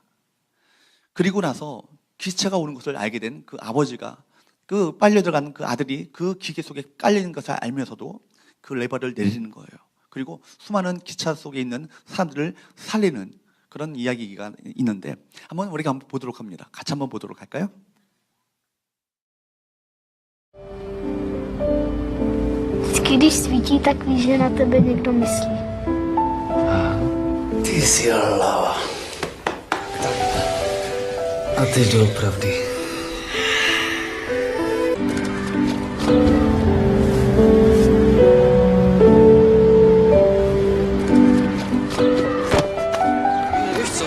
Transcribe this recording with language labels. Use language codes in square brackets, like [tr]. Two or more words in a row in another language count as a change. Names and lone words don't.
[ko] 그리고 나서 기차가 오는 것을 알게 된 그 아버지가 그 빨려 들어가는 그 아들이 그 기계 속에 깔리는 것을 알면서도 그 레버를 내리는 거예요. 그리고 수많은 기차 속에 있는 사람들을 살리는 그런 이야기가 있는데 우리가 한번 보도록 합니다. 같이 한번 보도록 할까요? [cs] Když svítí, tak víš, že na tebe někdo myslí. Ty jsi lava. A teď doopravdy. Víš co?